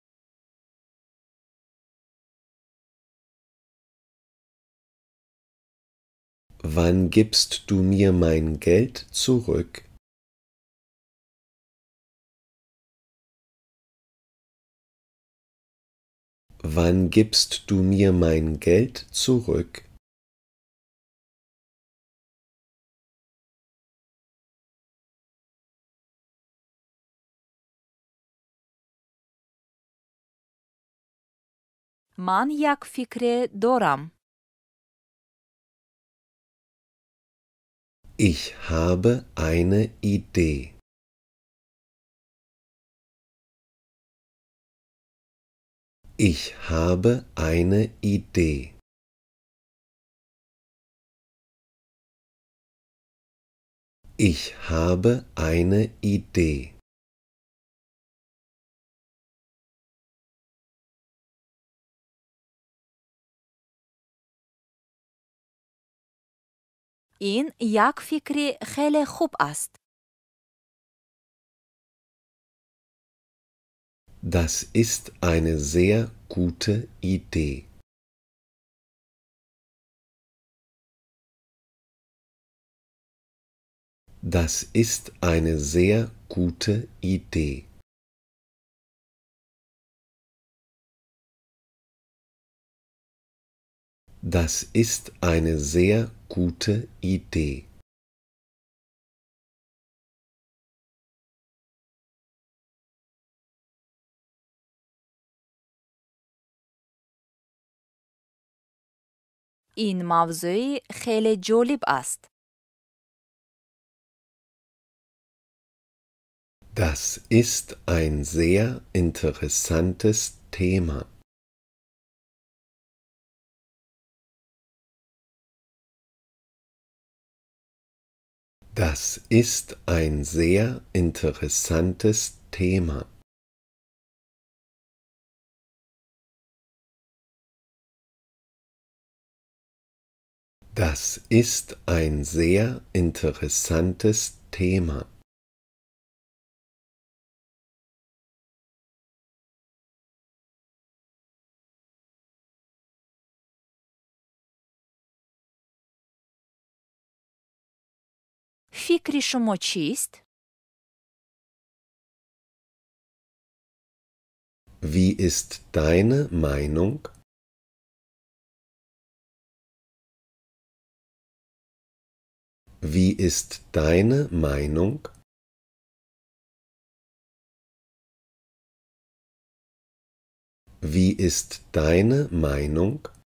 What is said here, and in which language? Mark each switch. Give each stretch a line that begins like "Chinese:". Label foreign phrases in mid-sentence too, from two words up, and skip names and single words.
German: Wann gibst du mir mein Geld zurück? Wann gibst du mir mein Geld zurück?
Persian: من یک فکر دارم.
German: Ich habe eine Idee. Ich habe eine Idee. Ich habe eine Idee.
Persian: این یک فکر خیلی خوب است.
German: Das ist eine sehr gute Idee. Das ist eine sehr gute Idee. Das ist eine sehr gute Idee.
Persian: این موضوع خیلی جالب است.
German: Das ist ein sehr interessantes Thema. Das ist ein sehr interessantes Thema. Das ist ein sehr interessantes Thema.
Persian: فکر شما چیست؟
German: Wie ist deine Meinung? Wie ist deine Meinung? Wie ist deine Meinung?